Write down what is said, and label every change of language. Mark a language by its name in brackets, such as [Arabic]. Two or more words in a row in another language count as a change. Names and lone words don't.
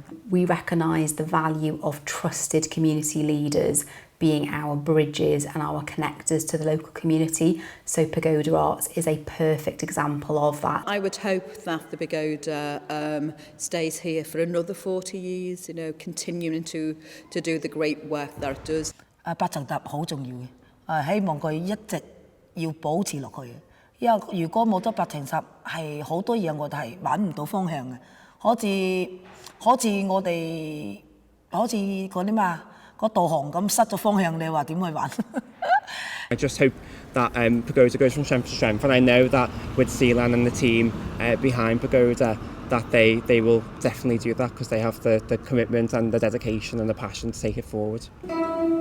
[English] We recognise the value of trusted community leaders being our bridges and our connectors to the local community, so Pagoda Arts is a perfect example of that. I would hope that the Pagoda stays here for another 40 years, you know, continuing to do the great work that it does. [Cantonese] 白層塔好重要嘅，希望佢一直要保持落去嘅，因為如果冇咗白層塔，係好多嘢我哋係揾唔到方向嘅，好似我哋好似嗰啲嘛個導航咁失咗方向，你話點去玩？ [English] I just hope that Pagoda goes from strength to strength, and I know that with Zealand and the team behind Pagoda, that they will definitely do that because they have the commitment and the dedication and the passion to take it forward.